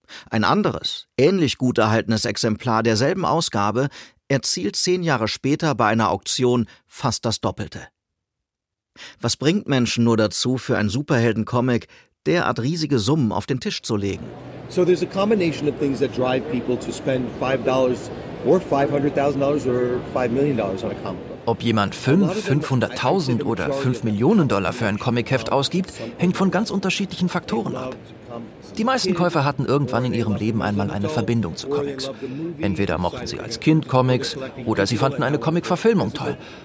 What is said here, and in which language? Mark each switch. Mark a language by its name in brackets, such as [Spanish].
[German] Ein anderes, ähnlich gut erhaltenes Exemplar derselben Ausgabe erzielt 10 Jahre später bei einer Auktion fast das Doppelte. Was bringt Menschen nur dazu, für einen Superhelden-Comic derart riesige Summen auf den Tisch zu legen? [English] So there's a combination of things that drive people to spend $5 or $500,000 or $5 million on a comic. [German] Ob jemand 5, 500.000 oder $5 Millionen für ein Comicheft ausgibt, hängt von ganz unterschiedlichen Faktoren ab. Die meisten Käufer hatten irgendwann in ihrem Leben einmal eine Verbindung zu Comics. Entweder mochten sie als Kind Comics oder sie fanden eine Comic-Verfilmung toll.